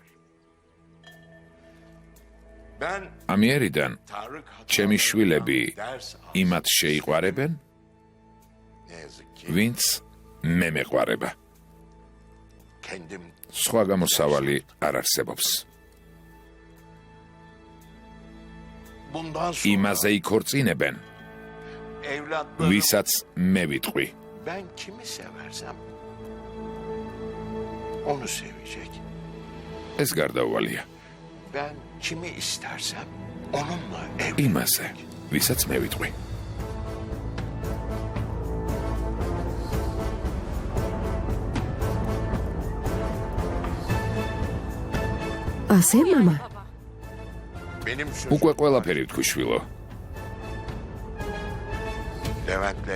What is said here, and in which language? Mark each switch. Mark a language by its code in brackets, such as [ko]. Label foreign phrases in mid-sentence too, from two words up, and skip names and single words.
[ka] ამიერიდან ჩემი შვილები იმათ შეიყვარებენ, ვინც მე მეყვარება. სხვა გამოსავალი არ არსებობს. [tr] bundan sonra [ka] იმაზე იქორწინებენ, [tr] evlatlarım [ka] ვისაც მე ვიტყვი. [tr] ben kimi seversem onu sevecek. [ka] ეს გარდაუვალია. [tr] Ben kimi istersem onunla [ka] იმაზე, [tr] evlenecek. [ka] ვისაც მე ვიტყვი. ასე, მამა? [tr] Benim [ka] უკვე ყველაფერი ვთქვი, შვილო. [tr] Levent'le